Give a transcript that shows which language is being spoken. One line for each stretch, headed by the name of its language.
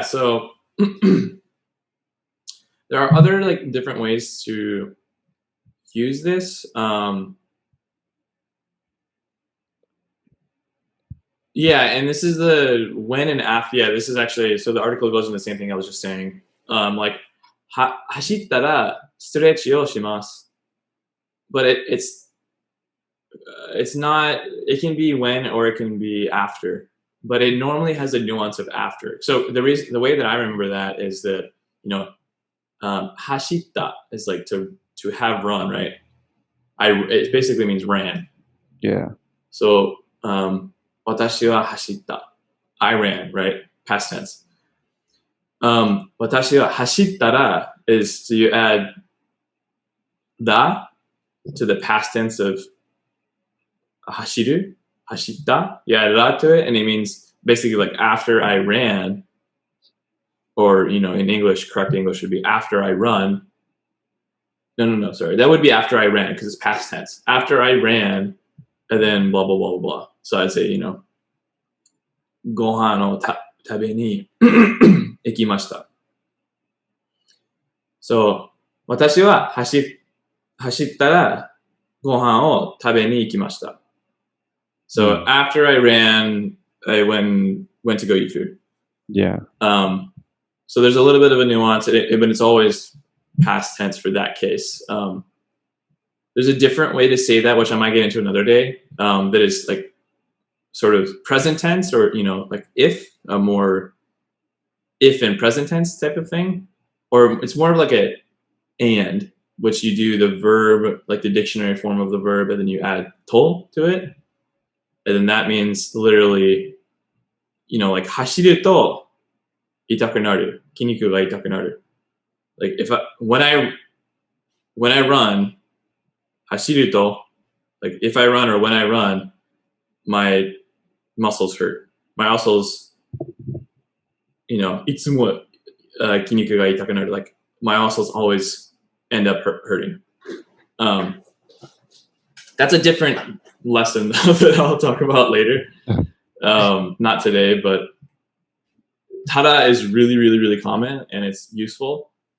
English: So there are other like different ways to use this. Yeah, and this is the when and after. Yeah, this is actually, so the article goes into the same thing I was just saying. Like
Japanese: 走ったらストレッチをします。
English: But it's not, it can be when or it can be after. But it normally has a nuance of after. So the way that I remember that is that, hashita is like to have run, right? It basically means ran. Yeah. So,
Japanese: 私は走った.
English: I ran, right? Past tense.
Japanese: 私は走ったら
English: is, so you add da to the past tense of 走る, 走った. You add da to it, and it means basically like after I ran, or, in English, correct English would be after I run. No, sorry. That would be after I ran, because it's past tense. After I ran, and then blah, blah, blah, blah, blah. So I'd say,
Japanese: ご飯を食べに行きました。 So, 私は走ったらご飯を食べに行きました。
English: So, after I ran, I went to go eat food. Yeah. So there's a little bit of a nuance, but it's always past tense for that case. There's a different way to say that, which I might get into another day, that is like sort of present tense, or, like if, a more if and present tense type of thing. Or it's more of like and, which you do the verb, like the dictionary form of the verb, and then you add to it. And then that means literally, like
Japanese: 走ると痛くなる。筋肉が痛くなる。
English: Like when I run,
Japanese: 走ると,
English: like if I run or when I run, my muscles hurt. My muscles,
Japanese: いつも筋肉が痛くなる.
English: Like my muscles always end up hurting. That's a different lesson that I'll talk about later. Not today, but tada is really, really, really common, and it's useful.